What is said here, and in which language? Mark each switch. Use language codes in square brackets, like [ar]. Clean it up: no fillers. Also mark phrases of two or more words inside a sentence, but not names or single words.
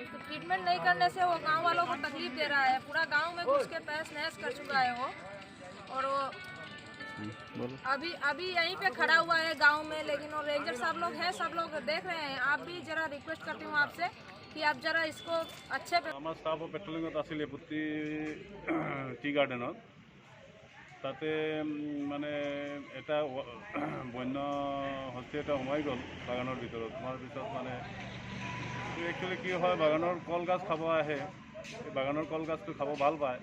[hi] उसको ट्रीटमेंट नहीं करने से वो गांव वालों को तकलीफ दे रहा है। पूरा गांव में घुस के तहस नहस कर चुका है वो। और वो अभी यहीं पे खड़ा हुआ है गांव में, लेकिन वो रेंजर साहब लोग हैं, सब लोग देख रहे हैं। आप भी जरा रिक्वेस्ट करती हूँ आपसे कि आप जरा इसको अच्छे पे [as] আমাৰ ষ্টাফ পেট্ৰলিঙত আছিলে পুতি টি গাৰ্ডেনত। তাতে মানে এটা বন্য হস্তি এটা সোমাই গ'ল বাগানৰ ভিতৰত। সোমাৰ পিছত মানে একচুৱেলি কি হয়, বাগানৰ কলগছ খাব আহে, এই বাগানৰ কলগছটো খাব ভাল পায়।